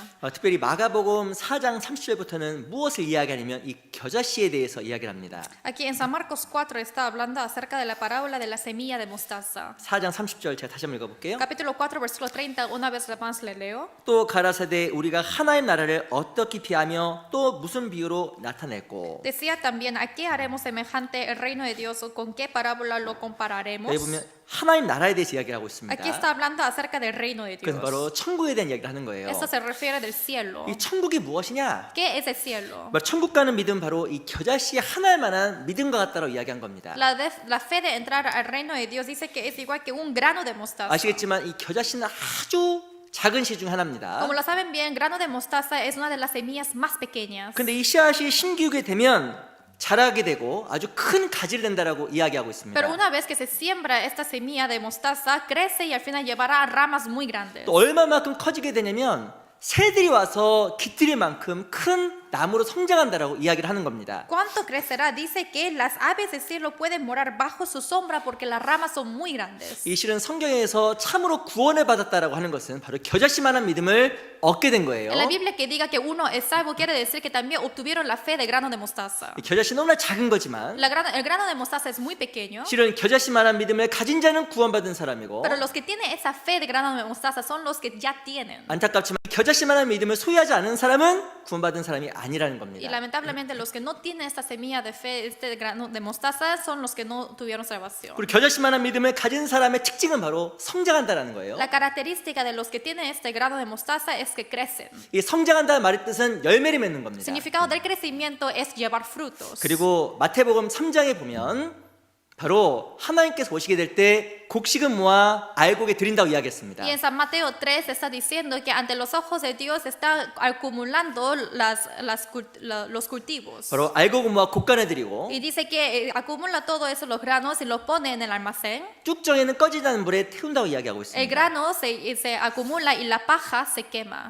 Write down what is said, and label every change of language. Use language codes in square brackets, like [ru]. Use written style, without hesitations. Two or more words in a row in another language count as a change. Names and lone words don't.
[ko] 특별히 마가복음 4장 30절부터는 무엇을 이야기하냐면 이 겨자씨에 대해서 이야기를 합니다. [es] Aquí en San Marcos 4 está hablando acerca de la parábola de la semilla de mostaza. [ko] 4장 30절 제가 다시 한번 읽어볼게요. [es] Capítulo 4, versículo 30, una vez más le leo. [ko] 또 가라사대 우리가 하나님 나라를 어떻게 비하며 또 무슨 비유로 나타냈고. [es] Decía también, ¿a qué haremos semejante el reino de Dios o con qué parábola lo compararemos? [ko] 여기 보면 하나님 나라에 대해서 이야기를 하고 있습니다. [es] Aquí está hablando acerca del reino de [ko] 그래서 [es] Dios. [ko] 바로 천국에 대한 이야기를 하는 거예요. [es] Esto se refiere del cielo. [ko] 이 천국이 무엇이냐? [es] ¿Qué es el cielo? [ko] 천국 가는 믿음 바로 이 겨자씨 하나일 만한 믿음과 같다고 이야기한 겁니다. [es] La fe de entrar al reino de Dios dice que es igual que un grano de mostaza. [ko] 아시겠지만 이 겨자씨는 아주 작은 씨 중 하나입니다. [es] Como lo saben bien, grano de mostaza es una de las semillas más pequeñas. [ko] 근데 이 씨앗이 심기우게 되면 자라게 되고 아주 큰 가지를 낸다라고 이야기하고 있습니다. [es] Pero una vez que se siembra esta semilla de mostaza, crece y al final llevará a ramas muy grandes. [ko] 또 얼마만큼 커지게 되냐면 새들이 와서 깃들일 만큼 큰 나무로 성장한다라고 이야기를 하는 겁니다. [es] ¿Cuánto crecerá? Dice que las aves del cielo pueden morar bajo su sombra porque las ramas son muy grandes. [ko] 이 실은 성경에서 참으로 구원을 받았다라고 하는 것은 바로 겨자씨만한 믿음을 얻게 된 거예요. [es] En la Biblia que diga que uno es salvo quiere decir que también obtuvieron la fe de grano de mostaza. [ko] 이 겨자씨 너무나 작은 거지만 [es] El grano de mostaza es muy pequeño, [ko] 실은 겨자씨만한 믿음을 가진 자는 구원받은 사람이고 [es] pero los que tienen esa fe de grano de mostaza son los que ya tienen. [ko] 안타깝지만 겨자씨만한 믿음을 소유하지 않은 사람은 구원받은 사람이 아니라는 [es] Y [ko] 겁니다. [es] lamentablemente los que no tienen esta semilla de fe, este grano de mostaza, son los que no tuvieron salvación. [ko] 그리고 겨자씨만한 믿음을 가진 사람의 특징은 바로 성장한다라는 거예요. [es] La característica de los que tienen este grano de mostaza es que crecen. [ko] 이 성장한다는 말의 뜻은 열매를 맺는 겁니다. [es] Significado del crecimiento es llevar frutos. [ko] 그리고 마태복음 3장에 보면 바로 하나님께서 오시게 될 때 곡식은 모아 알곡에 드린다고 이야기했습니다. [es] Y en San Mateo 3 está diciendo que ante los ojos de Dios está acumulando los cultivos. [ko] 바로 알곡은 모아 곡간에 드리고 [es] Y dice que acumula todo eso, los granos, y los pone en el almacén. [ko] 쭉정에는 꺼지지 않는 물에 태운다고 이야기하고 [es] El [ko] 있습니다. [es] grano se acumula y la paja se quema.